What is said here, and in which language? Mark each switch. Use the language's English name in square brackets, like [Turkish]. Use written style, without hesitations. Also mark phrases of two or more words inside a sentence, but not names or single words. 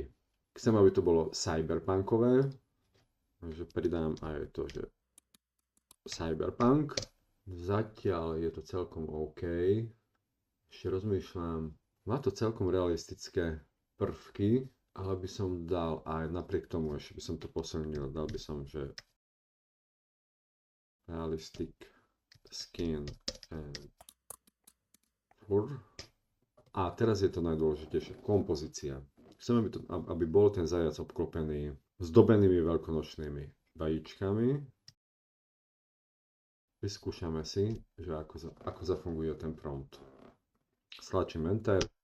[Slovak] Chcem, aby to bolo cyberpunkové. Takže pridám aj to, že cyberpunk. Zatiaľ je to celkom OK. Ešte rozmýšľam. Má to celkom realistické prvky, ale by som dal aj napriek tomu, ešte by som to posilnil, dal by som, že [English] realistic skin and fur. [Slovak] A teraz je to najdôležitejšie, kompozícia. Chcem, aby bol ten zajac obklopený zdobenými veľkonočnými vajíčkami. Vyskúšame si, že ako zafunguje ten prompt. Stlačím Enter.